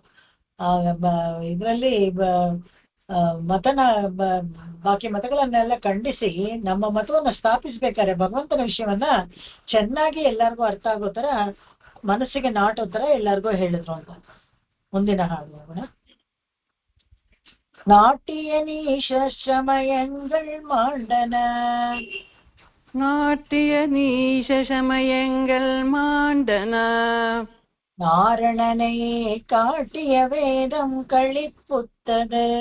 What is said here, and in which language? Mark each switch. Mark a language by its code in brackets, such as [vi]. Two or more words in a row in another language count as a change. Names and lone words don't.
[kn] ಇದರಲ್ಲಿ ಬಾಕಿ ಮತಗಳನ್ನೆಲ್ಲ ಖಂಡಿಸಿ ನಮ್ಮ ಮತವನ್ನ ಸ್ಥಾಪಿಸ್ಬೇಕಾದ್ರೆ ಭಗವಂತನ ವಿಷಯವನ್ನ ಚೆನ್ನಾಗಿ ಎಲ್ಲರಿಗೂ ಅರ್ಥ ಆಗೋ ತರ, ಮನಸ್ಸಿಗೆ ನಾಟೋ ತರ ಎಲ್ಲರಿಗೂ ಹೇಳಿದ್ರು ಅಂತ. ಮುಂದಿನ ಹಾಡು ಹೋಗೋಣ. [ta] நாட்டிய நீஷ சமயங்கள் மாண்டன, நாட்டிய நீஷ சமயங்கள் மாண்டன, நாரணனை காட்டிய வேதம் களிப்புத்தது,